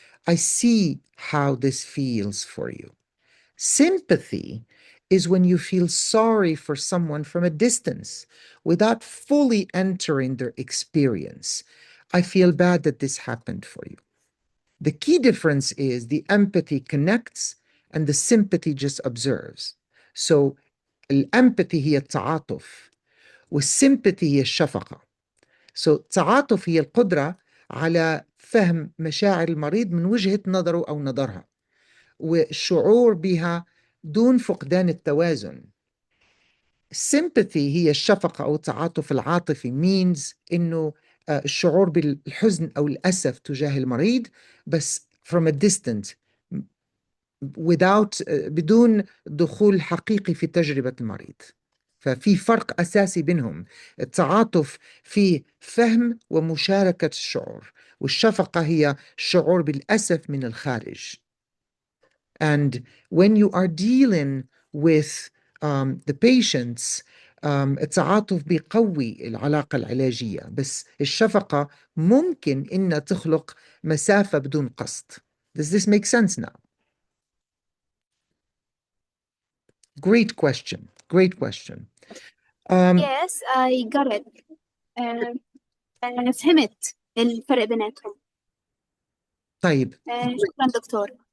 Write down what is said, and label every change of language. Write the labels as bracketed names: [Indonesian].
[English] I see how this feels for you. Sympathy is when you feel sorry for someone from a distance without fully entering their experience. I feel bad that this happened for you. The key difference is the empathy connects and the sympathy just observes. So [Arabic] الempathy هي التعاطف والsympathy هي الشفقة. [English] So [Arabic] التعاطف هي القدرة على فهم مشاعر المريض من وجهة نظره أو نظرها والشعور بها دون فقدان التوازن. sympathy هي الشفقة أو التعاطف العاطفي [English] means [Arabic] إنه الشعور بالحزن أو الأسف تجاه المريض بس [English] from a distance without [Arabic] بدون دخول حقيقي في تجربة المريض. ففي فرق أساسي بينهم. التعاطف فيه فهم ومشاركة الشعور، والشفقة هي الشعور بالأسف من الخارج. [English] And when you are dealing with the patients. [Arabic] التعاطف بيقوي العلاقة العلاجية، بس الشفقة ممكن إنها تخلق مسافة بدون قصد. [English] Does this make sense now? Great question. Great question. Yes, I got it. [Arabic] فهمت الفرق بيناتهم. طيب. شكرا دكتور.